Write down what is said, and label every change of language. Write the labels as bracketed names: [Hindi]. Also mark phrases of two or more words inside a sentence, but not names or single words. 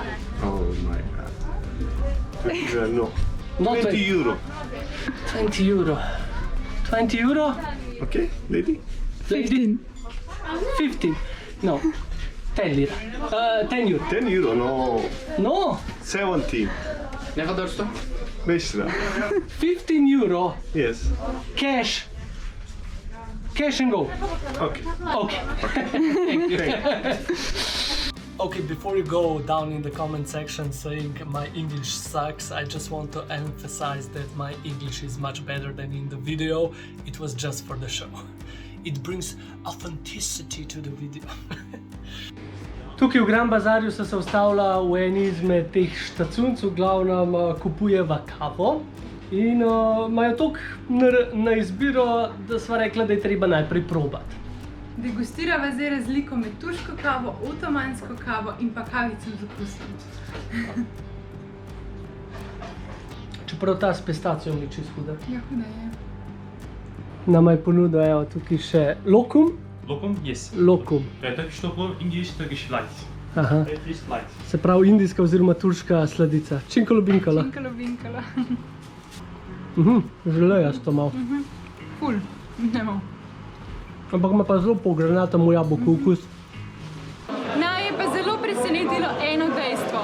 [English] Oh my God. 20 lira, no. Not 20 euro. 20 euro. 20 euro? Okay, lady? 15. 15. No. 10 lira. 10 euro. 10 euro, no. No. 17. [Turkish] Ne kadar usta? [English] 5 lira. 15 euro. Yes. Cash. Cash and go. Okay. Okay. Okay, before you go down in the comment section saying my English sucks, I just want to emphasize that my English is much better than in the video. It was just for the show. It brings authenticity to the video. [Slovenian] Tukaj v Grand Bazarju se ustavlja v eni izmed teh štacunc, v glavnem kupujeva kavo in imajo toliko na izbiro, da sva rekla, da je treba najprej probati. Degustirava zdaj razliko med turško kavo, otomansko kavo in pa kavico z okusom. Čeprav ta s pistacijo mi čisto huda. Ja, huda je. Nama je ponudil tukaj še lokum [English] Lokum? Yes. Lokum. Turkish lokum, English, Turkish light. Aha. Turkish light. [Slovenian] Se pravi indijska oziroma turška sladica. Činkalo binkalo. Činkalo binkalo. Želeja s to malo. Ful, ne bom. Ampak ima pa zelo po granatemu jabolku okus. Naj je pa zelo presenetilo eno dejstvo.